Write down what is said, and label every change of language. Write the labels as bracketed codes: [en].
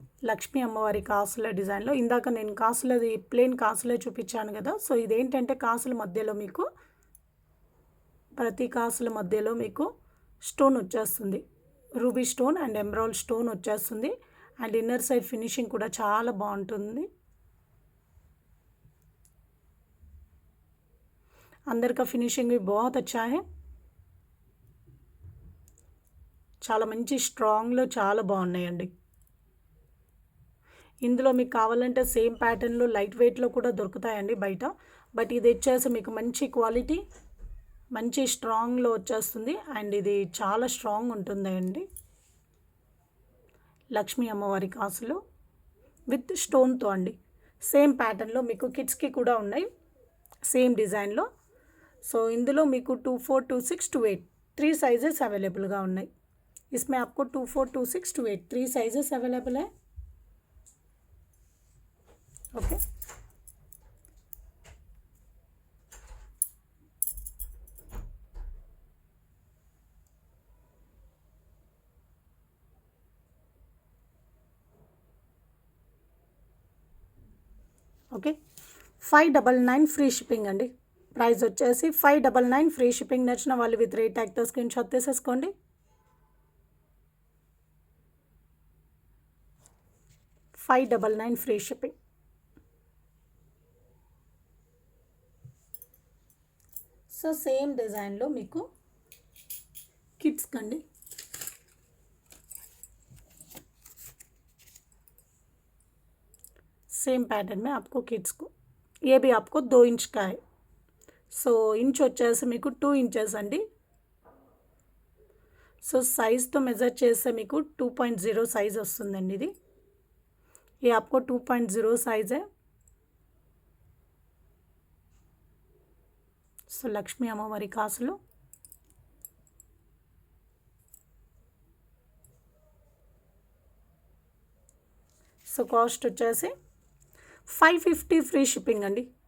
[te] లక్ష్మీ అమ్మవారి కాసుల డిజైన్లో ఇందాక నేను కాసులది ప్లెయిన్ కాసులే చూపించాను కదా. సో ఇదేంటంటే కాసుల మధ్యలో మీకు ప్రతి కాసుల మధ్యలో మీకు స్టోన్ వచ్చేస్తుంది. Ruby stone and emerald stone వచ్చేస్తుంది. అండ్ ఇన్నర్ సైడ్ ఫినిషింగ్ కూడా చాలా బాగుంటుంది. [hi] अंदर का फिनिशिंग भी बहुत अच्छा है. [te] చాలా మంచి స్ట్రాంగ్లో చాలా బాగున్నాయండి. ఇందులో మీకు కావాలంటే సేమ్ ప్యాటర్న్లో లైట్ వెయిట్లో కూడా దొరుకుతాయండి బయట. బట్ ఇది వచ్చేసి మీకు మంచి క్వాలిటీ మంచి స్ట్రాంగ్లో వచ్చేస్తుంది. అండ్ ఇది చాలా స్ట్రాంగ్ ఉంటుందండి. లక్ష్మీ అమ్మవారి కాసులు విత్ స్టోన్తో అండి. సేమ్ ప్యాటర్న్లో మీకు కిడ్స్కి కూడా ఉన్నాయి సేమ్ డిజైన్లో. సో ఇందులో మీకు 2, 4, 2, 6, 2, 8 3 साइजेस अवेलेबलगा ఉన్నాయి. [hi] इसमें आपको 2, 4, 2, 6, 2, 8 3 साइजेस अवेलेबल है. ओके, [te] ఓకే 599 ఫ్రీ షిప్పింగ్ అండి. ప్రైస్ వచ్చేసి 599 ఫ్రీ షిప్పింగ్. నచ్చిన వాళ్ళు విత్ రేట్ ట్యాగ్తో స్క్రీన్ షాట్ తీసేసుకోండి. 599 ఫ్రీ షిప్పింగ్. సో సేమ్ డిజైన్లో మీకు [hi] किड्स कंडी सेम पैटर्न में आपको किड्स को ये भी आपको 2 इंच का है. [te] सो इंच వచ్చేసి మీకు 2 ఇంచెస్ అండి. సో సైజ్తో మెజర్ చేస్తే మీకు 2.0 సైజ్ వస్తుందండి. [hi] ఇది ये आपको 2.0 साइज है. [te] సో లక్ష్మీ అమ్మవారి కాసులు సో కాస్ట్ వచ్చేసి 550 ఫ్రీ షిప్పింగ్ అండి.